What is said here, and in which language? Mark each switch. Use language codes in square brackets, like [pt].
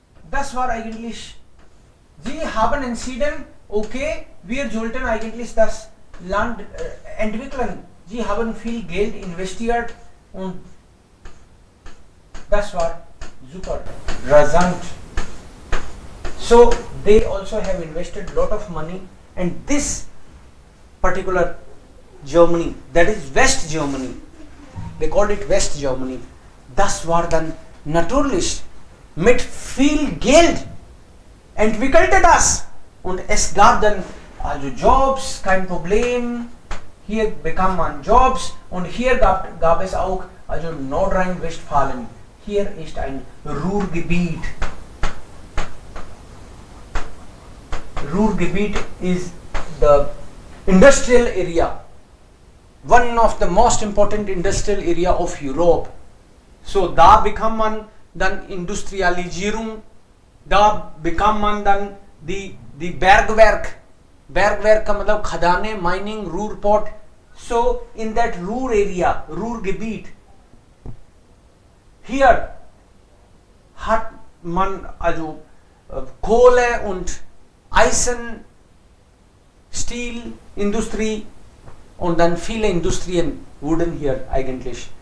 [de] Das war eigentlich, sie haben entschieden, okay, wir sollten eigentlich das Land entwickeln. Sie haben viel Geld investiert und das war super rasant. [en] So they also have invested lot of money, and this particular Germany, that is West Germany, they called it West Germany. [de] Das war dann natürlich mit viel Geld entwickelte das, und es gab dann also Jobs, kein Problem. Hier bekam man Jobs, und hier gab es auch also Nordrhein-Westfalen. Hier ist ein Ruhrgebiet. [en] Ruhrgebiet is the industrial area, one of the most important industrial area of Europe. [de] So da bekam man dann Industrialisierung, da bekam man dann die Bergwerk. Bergwerk [hi] का मतलब खदाने, [de] mining, Ruhrpott. [en] So in that Ruhr area, [de] Ruhrgebiet, hier hat man also Kohle und Eisen, Steel, Industrie, und dann viele Industrien wurden hier eigentlich.